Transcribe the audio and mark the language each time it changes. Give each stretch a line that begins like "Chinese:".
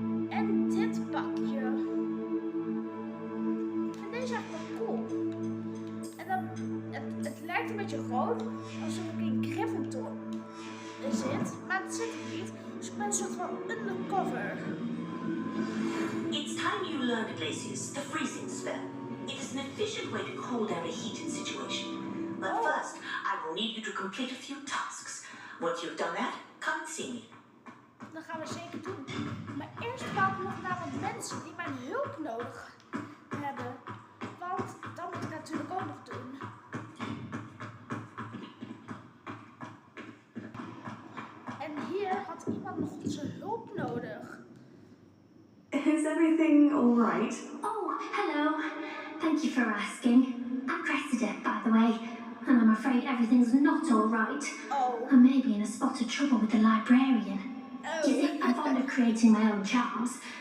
Dutch: En dit pakje. Ik vind deze eigenlijk wel cool. En dan, het lijkt een beetje rood, alsof ik in Gryffindor zit. Maar het zit er niet. Dus ik ben een soort van undercover.
English: It's time you learned, Glacius, the freezing spell. It is an efficient way to cool down a heated situation. But first, I will need you to complete a few tasks. Once you've done that, come and see me.
Dutch: Dat gaan we zeker doen. Maar eerst wou ik nog naar wat mensen die mijn hulp nodig hebben. Want dat moet ik natuurlijk ook nog doen. En hier had iemand nog onze hulp nodig.
English: Is everything all right? Oh, hello. Thank you for asking. I'm Cressida, by the way, and I'm afraid everything's not all right. Oh. I may be in a spot of trouble with the librarian. You see, I'm fond of creating my own charms.